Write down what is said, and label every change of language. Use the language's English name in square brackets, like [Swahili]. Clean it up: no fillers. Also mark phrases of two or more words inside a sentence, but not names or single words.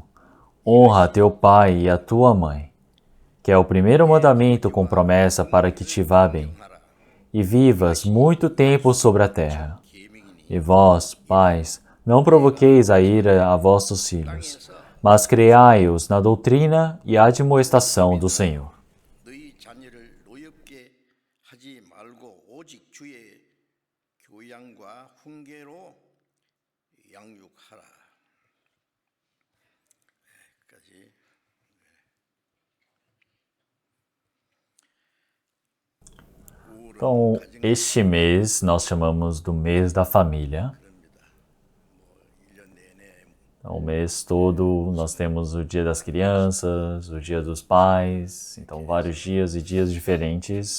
[Portuguese] Honra a teu pai e a tua mãe, que é o primeiro mandamento com promessa para que te vá bem, e vivas muito tempo sobre a terra. E vós, pais, não provoqueis a ira a vossos filhos, mas criai-os na doutrina e admoestação do Senhor. [Korean] 너희 자녀를 노엽게 하지 말고 오직 주의 교양과 훈계로 양육하라. 까지. [Portuguese] Então, este mês nós chamamos do mês da família. Então, o mês todo nós temos o dia das crianças, o dia dos pais, então vários dias e dias diferentes.